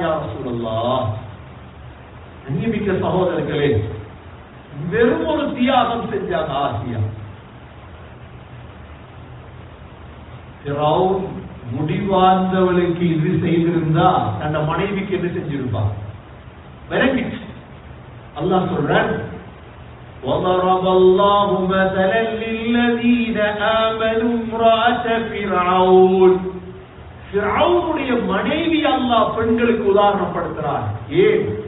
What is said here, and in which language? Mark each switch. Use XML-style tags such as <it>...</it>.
<ta>யா ரசூலல்லாஹ், அன்பிக்க சகோதரர்களே, வெறும் ஒரு தியாகம் செஞ்சாங்க ஆசியா. ஃபிரௌன் முடிவார்ந்தவளுக்கு இது செய்திருந்தா தன் மனைவிக்கு என்ன செஞ்சிருப்பா? விளங்கிச்சு. அல்லாஹ் சொல்றான்,</ta> <ar>وَضَرَبَ اللَّهُ مَثَلًا لِلَّذِينَ آمَنُوا امْرَأَتَ فِرْعَوْنَ.</ar> <ta>ஃபிரௌனுடைய மனைவி அல்லாஹ் பெண்களுக்கு உதாரணப்படுத்துறார். ஏன்?</ta>